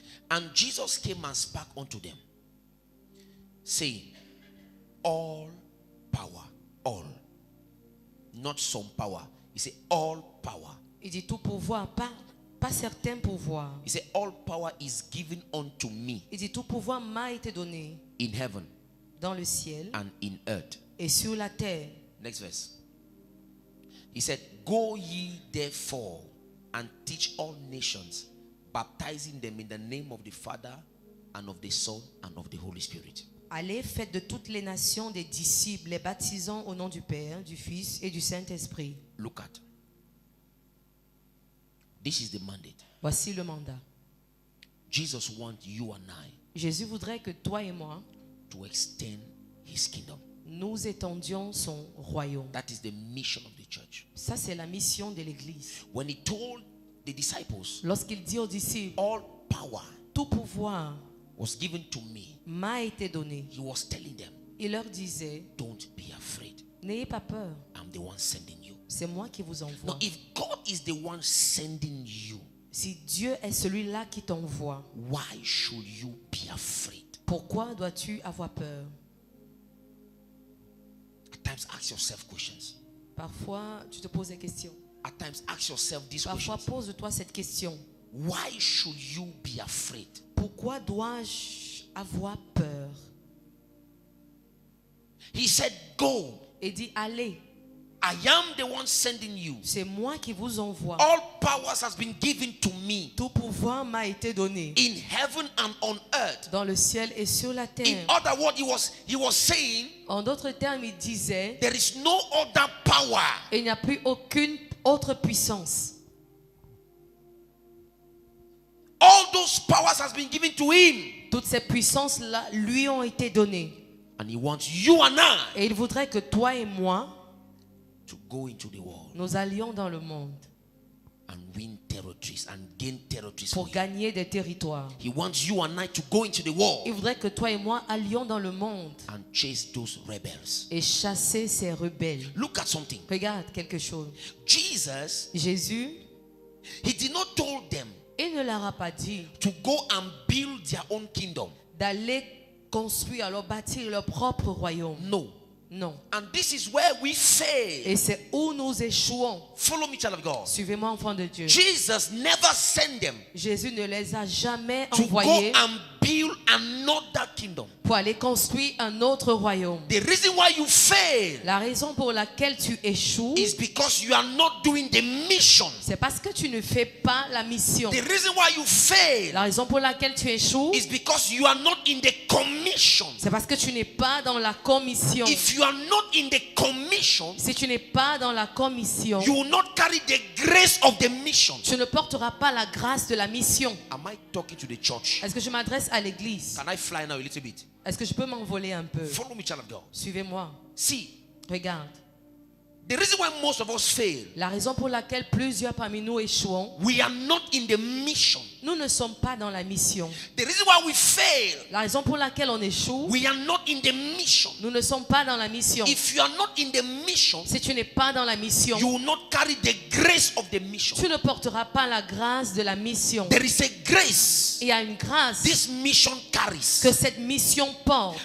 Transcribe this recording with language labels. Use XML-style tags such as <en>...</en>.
<en>And Jesus came and spake unto them, saying, all power, all, not some power. He said, all power.</en> <fr>Il dit tout pouvoir, pas certain pouvoir.</fr> <en>He said, all power is given unto me</en> <fr>Il dit tout pouvoir m'a été donné</fr> <en>in heaven</en> <fr>dans le ciel</fr> <en>and in earth.</en> <fr>et sur la terre.</fr> <en>Next verse. He said, go ye therefore and teach all nations, baptizing them in the name of the Father and of the Son and of the Holy Spirit.</en> <fr>Allez, faites de toutes les nations des disciples, les baptisant au nom du Père, du Fils et du Saint-Esprit.</fr> <en>Look at. This is the mandate.</en> <fr>Voici le mandat.</fr> <en>Jesus wants you and I</en> <fr>Jésus voudrait que toi et moi,</fr> <en>to extend his kingdom.</en> <fr>nous étendions son royaume.</fr> <en>That is the mission of the church.</en> <fr>Ça, c'est la mission de l'Église.</fr> <en>When he told the disciples,</en> <fr>Lorsqu'il dit aux disciples,</fr> <en>all power</en> <fr>tout pouvoir</fr> <en>was given to me,</en> <fr>m'a été donné,</fr> <en>he was telling them,</en> <fr>il leur disait,</fr> <en>don't be afraid.</en> <fr>n'ayez pas peur,</fr> <en>I'm the one sending you.</en> <fr>c'est moi qui vous</fr> <en>Now,</en> <fr>envoie.</fr> <en>if God is the one sending you,</en> <fr>Si Dieu est celui-là qui t'envoie,</fr> <en>why should you be afraid?</en> <fr>pourquoi dois-tu avoir peur?</fr> <en>At times, ask yourself questions.</en> <fr>Parfois, tu te poses des questions.</fr> <en>At times, ask yourself these</en> <fr>Parfois,</fr> <en>questions.</en> <fr>pose-toi cette question.</fr> <en>Why should you be afraid?</en> <fr>Pourquoi dois-je avoir peur?</fr> <en>He said, go.</en> <fr>Et dit, allez,</fr> <en>I am the one sending you.</en> <fr>c'est moi qui vous envoie.</fr> <en>All powers has been given to me</en> <fr>Tout pouvoir m'a été donné</fr> <en>in heaven and on earth.</en> <fr>dans le ciel et sur la</fr> <en>In</en> <fr>terre.</fr> <en>other words, he was saying,</en> <fr>En d'autres termes, il disait,</fr> <en>there is no other power.</en> <fr>il n'y a plus aucune autre puissance.</fr> <en>All those powers has been given to him.</en> <fr>Toutes ces puissances-là lui ont été données.</fr> <en>And he wants you and I</en> <fr>Et il voudrait que toi et moi,</fr> <en>to go into the world</en> <fr>nous allions dans le monde</fr> <en>and win territories and gain territories.</en> <fr>pour gagner des territoires.</fr> <en>He wants you and I to go into the world</en> <fr>Il voudrait que toi et moi allions dans le monde</fr> <en>and chase those rebels.</en> <fr>et chasser ces rebelles.</fr> <en>Look at something.</en> <fr>Regarde quelque chose.</fr> <en>Jesus,</en> <fr>Jésus,</fr> <en>he did not told them</en> <fr>il ne leur a pas dit</fr> <en>to go and build their own kingdom.</en> <fr>d'aller construire, alors bâtir leur propre royaume.</fr> <en>No.</en> <fr>Non.</fr> <en>And this is where we fail.</en> <fr>Et c'est où nous échouons.</fr> <en>Follow me, child of God.</en> <fr>Suivez-moi, enfant de Dieu.</fr> <en>Jesus never sent them</en> <fr>Jésus ne les a jamais</fr> <en>to go</en> <fr>envoyés</fr> <en>and build another kingdom.</en> <fr>pour aller construire un autre royaume.</fr> <en>The reason why you fail</en> <fr>La raison pour laquelle tu échoues,</fr> <en>is because you are not doing the mission.</en> <fr>c'est parce que tu ne fais pas la mission.</fr> <en>The reason why you fail</en> <fr>La raison pour laquelle tu échoues,</fr> <en>is because you are not in the commission.</en> <fr>c'est parce que tu n'es pas dans la commission.</fr> <en>If you are not in the commission,</en> <fr>Si tu n'es pas dans la commission,</fr> <en>you will not carry the grace of the mission.</en> <fr>tu ne porteras pas la grâce de la mission.</fr> <en>Am I talking to the church?</en> <fr>Est-ce que je m'adresse à l'église?</fr> <en>Can I fly now a little bit?</en> <fr>Est-ce que je peux m'envoler un peu?</fr> <en>Follow me, child of God.</en> <fr>Suivez-moi.</fr> <en>See,</en> <fr>Regarde.</fr> <en>The reason why most of us fail,</en> <fr>La raison pour laquelle plusieurs parmi nous échouons,</fr> <en>we are not in the mission.</en> <fr>nous ne sommes pas dans la mission.</fr> <en>The reason why we fail,</en> <fr>La raison pour laquelle on échoue,</fr> <en>we are not in the mission.</en> <fr>nous ne sommes pas dans la mission.</fr> <en>If you are not in the mission,</en> <fr>Si tu n'es pas dans la mission,</fr> <en>you will not carry the grace of the mission.</en> <fr>tu ne porteras pas la grâce de la mission.</fr> <en>There is a grace</en> <fr>Il y a une grâce</fr> <en>this mission carries.</en> <fr>que cette mission porte.</fr>